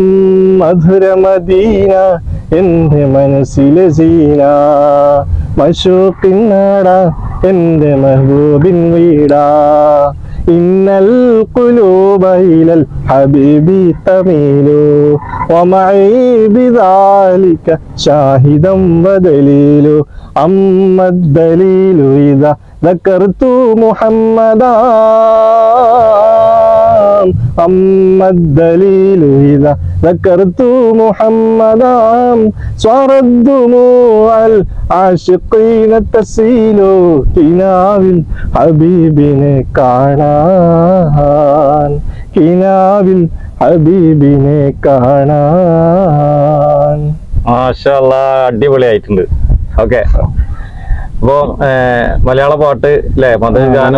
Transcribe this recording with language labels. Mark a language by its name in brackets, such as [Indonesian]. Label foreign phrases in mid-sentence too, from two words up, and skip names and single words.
[Malayalam] മധുരമദീന എൻ്റെ മനസ്സിലെ സീന മശൂഖിൻ നാടാ എൻ്റെ മെഹബൂബിൻ വീടാ [Arabic] إن القلوب إلى الحبيب تميل ومعي بذلك شاهد ودليل أما الدليل إذا ذكرت محمدا أما الدليل إذا ذكرت محمدا صار الدموع العاشقين تسيل [Malayalam] കിനാവിൽ ഹബീബിനെ കാണാൻ കിനാവിൽ ഹബീബിനെ കാണാൻ [Arabic] ما شاء الله [Malayalam] അടിപൊളിയായിട്ടുണ്ട് ഓക്കെ അപ്പൊ മലയാള പാട്ട് അല്ലെ മധുഗാനം